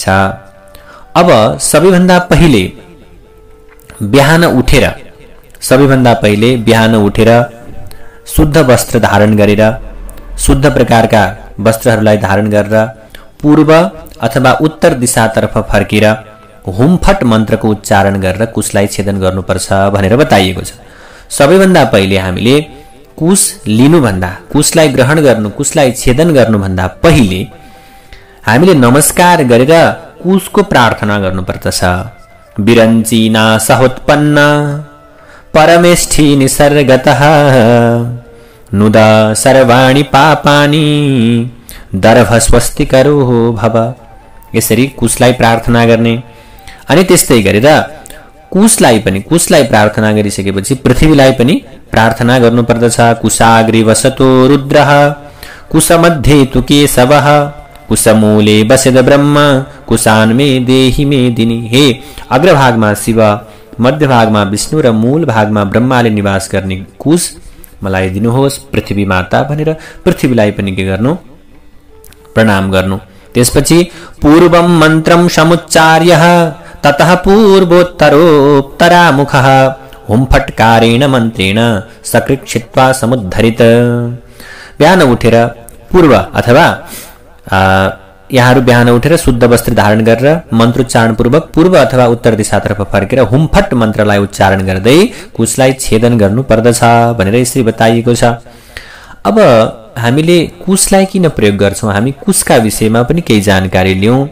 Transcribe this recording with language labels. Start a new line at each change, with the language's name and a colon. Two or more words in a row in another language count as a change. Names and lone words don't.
Nepali: अब सबैभन्दा पहिले बिहान उठेर शुद्ध वस्त्र धारण गरेर, शुद्ध प्रकारका वस्त्रहरूलाई धारण गरेर पूर्व अथवा उत्तर दिशातर्फ फर्केर हुमफट मन्त्रको उच्चारण गरेर कुशलाई छेदन गर्नुपर्छ भनेर बताइएको छ। सबैभन्दा पहिले हामीले कुश लिनुभन्दा, कुशलाई ग्रहण गर्नु, कुशलाई छेदन गर्नुभन्दा पहिले हामीले नमस्कार गरेर कुशको प्रार्थना गर्नुपर्दछ।
Sanskrit: विरञ्चिना सहोत्पन्न परमेष्ठी निसर्गतः नुद सर्वाणि पापानि दर्भ स्वस्तिकरो भव।
Nepali: यसरी कुशलाई प्रार्थना गर्ने। अनि त्यस्तै गरेर कुशलाई प्रार्थना गरिसकेपछि पृथ्वीलाई पनि प्रार्थना गर्नुपर्दछ।
Sanskrit: कुशाग्रे वसतो रुद्रः कुशमध्ये तु केशवः कुशमूले बसेद ब्रह्म कुशान्मे देहि मेदिनी।
Nepali: हे अग्रभागमा शिव, मध्यभागमा विष्णु र मूल भागमा ब्रह्माले निवास गर्ने कुश मलाई दिनुहोस् पृथ्वी माता भनेर पृथ्वीलाई पनि के गर्नु, प्रणाम गर्नु।
Sanskrit: त्यसपछि पूर्वम मन्त्रम समुच्चार्य ततः पूर्वोत्तरोत्तरामुखः हुमफटकारेण मन्त्रेण सकृक्षित्वा समुद्धरित।
Nepali: बिहान उठेर पूर्व अथवा यहाँहरू बिहान उठेर शुद्ध वस्त्र धारण गरेर मन्त्रोच्चारण पूर्वक पूर्व अथवा उत्तर दिशातर्फ फर्केर हुमफट मन्त्रलाई उच्चारण गर्दै कुशलाई छेदन गर्नु पर्दछ भनेर यसरी बताइएको छ। अब हामीले कुशलाई किन प्रयोग गर्छौं, हामी कुशका विषयमा पनि केही जानकारी लियौं।